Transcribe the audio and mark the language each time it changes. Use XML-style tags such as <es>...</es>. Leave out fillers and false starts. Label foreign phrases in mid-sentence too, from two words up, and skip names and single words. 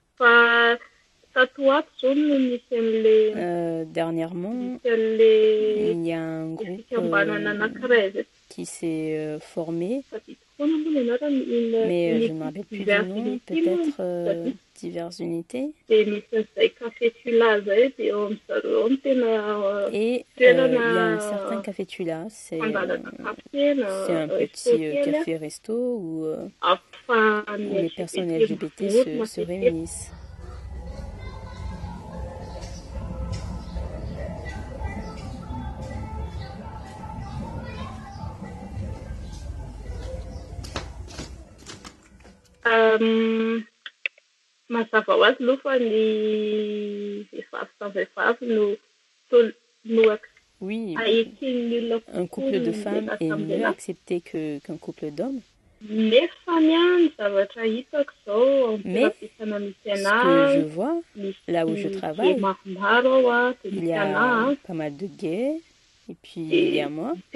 <fr>Dernièrement, il y a un groupe qui s'est formé, mais je ne me rappelle plus du nom, peut-être diverses unités. Et il y a un certain Café Tula, c'est un petit café-resto où les personnes LGBT se réunissent.</fr> <mg>Mazava ho azy aloha fa ny vehivavy samy vehivavy no</mg> <fr>oui, un couple de femmes est mieux accepté qu'un couple d'hommes. Mais ce que je vois, là où je travaille, il y a pas mal de gays, et puis il y a moi.</fr>